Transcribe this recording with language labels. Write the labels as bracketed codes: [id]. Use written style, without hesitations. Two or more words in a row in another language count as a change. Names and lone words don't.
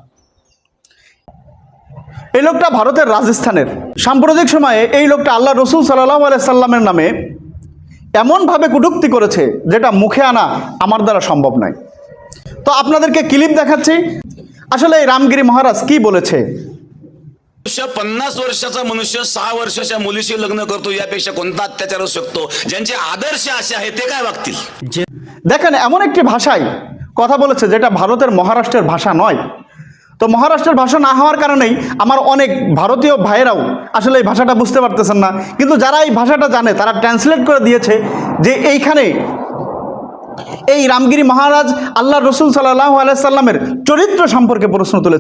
[bn] এই লোকটা ভারতের রাজস্থানের। সাম্প্রতিক সময়ে এই লোকটা আল্লাহ রসুল সাল্লাল্লাহু আলাইহি সাল্লামের নামে এমনভাবে কটূক্তি করেছে যেটা মুখে আনা আমার দ্বারা সম্ভব নয়। তো আপনাদেরকে ক্লিপ দেখাচ্ছি, আসলে এই রামগিরি মহারাজ কি বলেছে। [mr] 50 वर्षाचा मनुष्य 6 वर्षाच्या मुलीशी लग्न करतो, यापेक्षा कोणता अत्याचार होऊ शकतो? ज्यांचे आदर्श असे आहेत ते काय वागतील? [bn] দেখেন, এমন একটি ভাষায় কথা বলেছে যেটা ভারতের মহারাষ্ট্রের ভাষা নয়। তো মহারাষ্ট্রের ভাষা না হওয়ার কারণেই আমার অনেক ভারতীয় ভাইয়েরাও আসলে এই ভাষাটা বুঝতে পারতেছেন না, কিন্তু যারা এই ভাষাটা জানে তারা ট্রান্সলেট করে দিয়েছে যে এইখানে এই রামগিরি মহারাজ আল্লাহ রসুল সাল্লাল্লাহু আলাইহি সাল্লামের চরিত্র সম্পর্কে প্রশ্ন তুলেছে।